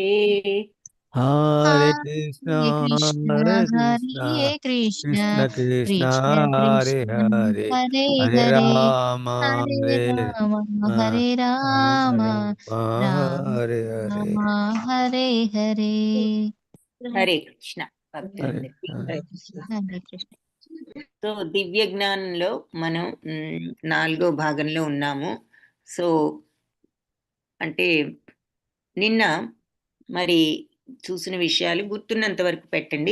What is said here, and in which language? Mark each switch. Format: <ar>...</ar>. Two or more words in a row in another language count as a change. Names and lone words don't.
<sa>हरे कृष्ण हरे कृष्ण कृष्ण कृष्ण हरे कृष्ण हरे हरे हरे हरे राम हरे राम हरे राम राम हरे हरे राम हरे हरे.</sa> <te>హరే కృష్ణ భక్తులందరికీ. హరే కృష్ణ. సో దివ్య జ్ఞానంలో మనం 4వ భాగంలో ఉన్నాము. సో అంటే నిన్న మరి చూసిన విషయాలు గుర్తున్నంత వరకు పెట్టండి.</te>